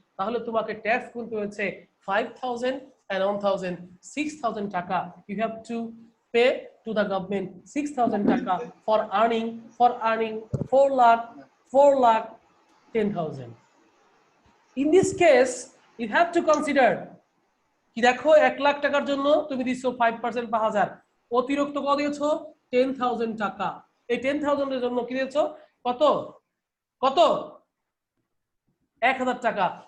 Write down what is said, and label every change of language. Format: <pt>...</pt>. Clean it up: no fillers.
<bn>তাহলে তোমাকে ট্যাক্স গুনতে হচ্ছে 5,000 and 1,000, 6,000 টাকা।</bn> <en>You have to pay to the government 6,000 taka for earning 4 lakh 10,000. In this case you have to consider</en> <bn>কি, দেখো 1 লাখ টাকার জন্য তুমি দিছো 5% বা 1000, অতিরিক্ত কত দিয়েছো? 10,000 টাকা। এই 10,000 এর জন্য কি দিয়েছো? কত? কত? 1,000 টাকা।</bn>